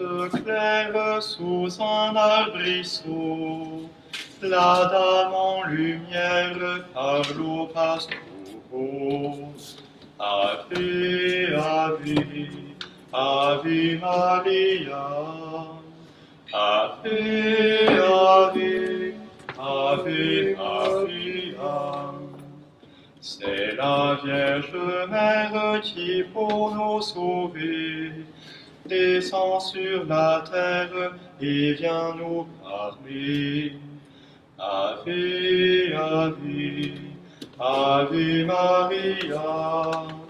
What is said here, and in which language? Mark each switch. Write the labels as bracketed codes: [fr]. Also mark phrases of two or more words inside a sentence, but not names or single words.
[fr] claire sous un arbrisseau, la dame en lumière parle au pastoreau. [la] Ave, Ave, Ave Maria. Ave, Ave, Ave Maria. [fr] C'est la Vierge Mère qui, pour nous sauver, descend sur la terre et vient nous parler. [la] Ave, Ave, Ave Maria.